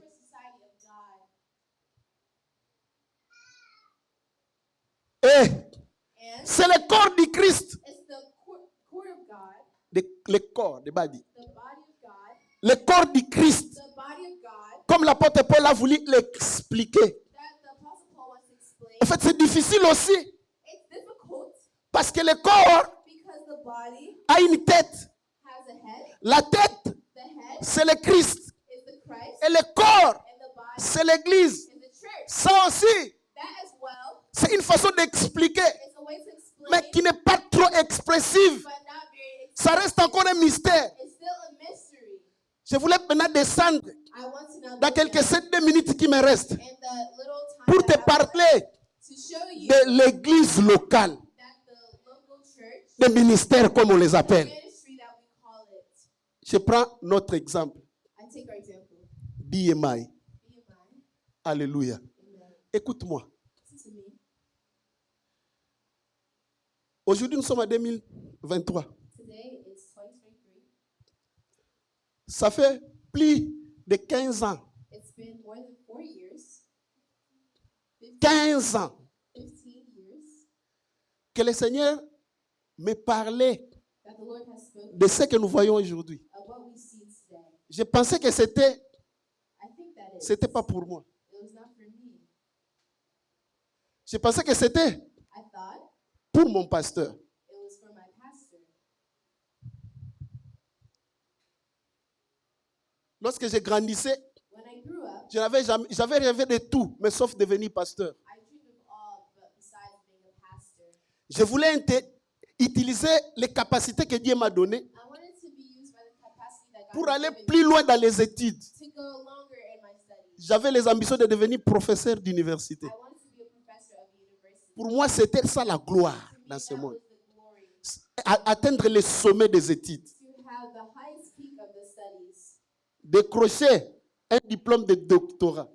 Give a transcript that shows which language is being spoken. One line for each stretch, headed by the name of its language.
English: secret society of God.
French: Et
English: And
French: c'est le corps du Christ.
English: it's the core of God,
French: Le corps de Badi.
English: the body of God,
French: Le corps du Christ.
English: the body of God
French: Comme l'apôtre Paul a voulu l'expliquer.
English: that the Apostle Paul wants to explain.
French: En fait, c'est difficile aussi.
English: It's difficult
French: Parce que le corps
English: because the body
French: a une tête.
English: has a head.
French: La tête,
English: The head
French: c'est le Christ.
English: is the Christ,
French: Et le corps,
English: and the body
French: c'est l'église.
English: is the church.
French: Ça aussi,
English: That as well
French: c'est une façon d'expliquer,
English: is a way to explain,
French: mais qui n'est pas trop expressive.
English: but not very.
French: Ça reste encore un mystère.
English: It's still a mystery.
French: Je voulais maintenant descendre
English: I want to now
French: dans
English: go
French: quelques
English: down
French: 7 minutes qui me restent
English: in the little time
French: pour te
English: that I have
French: parler
English: to show you
French: de l'église locale,
English: that the local church,
French: des ministères comme on les
English: the
French: appelle.
English: ministry that we call it.
French: Je prends notre exemple,
English: I take our example. BMI. BMI.
French: Alléluia.
English: Amen.
French: Écoute-moi.
English: Listen to me.
French: Aujourd'hui, nous sommes en 2023.
English: Today it's 2023.
French: Ça fait plus de 15 ans.
English: It's been more than 4 years,
French: 15 ans
English: 15 years
French: que le Seigneur me parlait
English: that the Lord has spoken
French: de ce que nous voyons aujourd'hui.
English: of what we see today.
French: Je pensais que c'était
English: I think that
French: c'était pas pour moi.
English: it was not for me.
French: Je pensais que c'était
English: I thought
French: pour mon pasteur.
English: it was for my pastor.
French: Lorsque je grandissais,
English: When I grew up,
French: j'avais rêvé de tout, mais sauf devenir pasteur.
English: I dreamed of all, but besides being a pastor,
French: Je voulais utiliser les capacités que Dieu m'a données
English: I wanted to be used by the capacity that God
French: pour
English: has
French: aller
English: given
French: plus loin dans les études.
English: to go longer in my studies.
French: J'avais les ambitions de devenir professeur d'université.
English: I wanted to be a professor of university.
French: Pour moi, c'était ça la gloire
English: To me,
French: dans ce
English: that
French: monde.
English: was the glory,
French: Atteindre les sommets des études.
English: to have the highest peak of the studies,
French: Décrocher un diplôme de doctorat